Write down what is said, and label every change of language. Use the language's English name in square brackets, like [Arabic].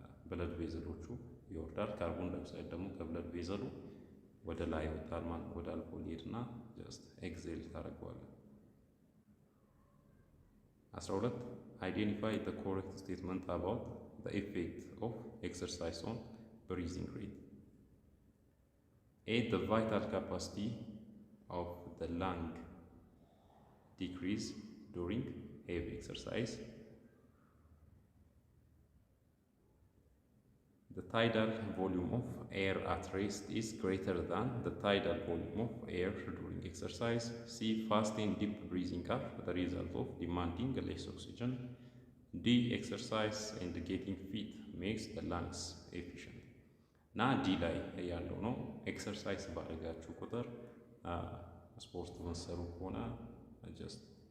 [Amharic] ብለድ ቬዘሎቹ ይወርዳል። ካርቦን ዳይኦክሳይድ ደግሞ ከብለድ ቬዘሉ ወደ ላይ ይወጣል ማለት ወደ አልቮሊ ሄድና ጀስት ኤክሴል ታደርገዋለህ። 12 [English] አይዴንቲፋይ the correct statement about the effect of exercise on breathing rate. A. The vital capacity of the lung decrease during heavy exercise. The tidal volume of air at rest is greater than the tidal volume of air during exercise. C. Fast and deep breathing are the result of demanding less oxygen. D. Exercise and getting fit makes the lungs efficient. [Amharic] ና ዲ ላይ ያለው ነው። ኤክሰርሳይዝ ባደረጋችሁ ቁጥር ስፖርት መሰሩ ከሆነ ጀስት